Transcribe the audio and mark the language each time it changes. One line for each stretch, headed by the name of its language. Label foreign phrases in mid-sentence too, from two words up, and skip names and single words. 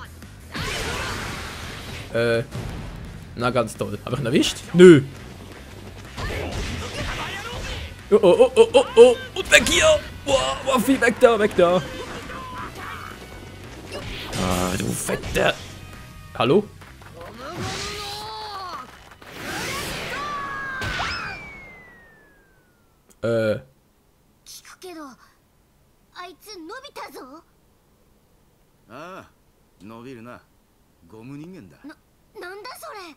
German: Na, ganz toll. Hab ich ihn erwischt? Nö! Oh, oh, oh, oh, oh! Und weg hier! Boah, Waffi, weg da, weg da! Ah, du Fette! Hallo?
Japanese: あいつ伸びたぞ。ああ、伸びるな。ゴム人間だ。なんだそれ。